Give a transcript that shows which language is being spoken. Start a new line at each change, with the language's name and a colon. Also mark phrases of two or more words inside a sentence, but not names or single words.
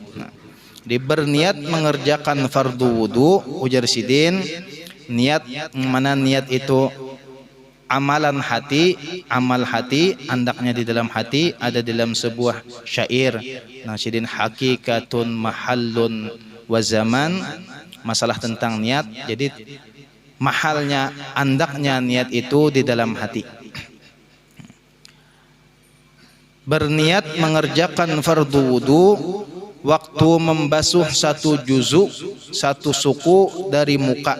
Banjar: Nah, berniat mengerjakan fardu wudu, ujar sidin, niat mana niat itu amalan hati, amal hati, andaknya di dalam hati, ada dalam sebuah syair. Nah, sidin
Arabic: حقيقة محل وزمان,
Banjar: masalah tentang niat. Jadi mahalnya, andaknya niat itu di dalam hati.
Indonesian: Berniat mengerjakan fardu wudu waktu membasuh 1 juzuk, 1 suku dari muka.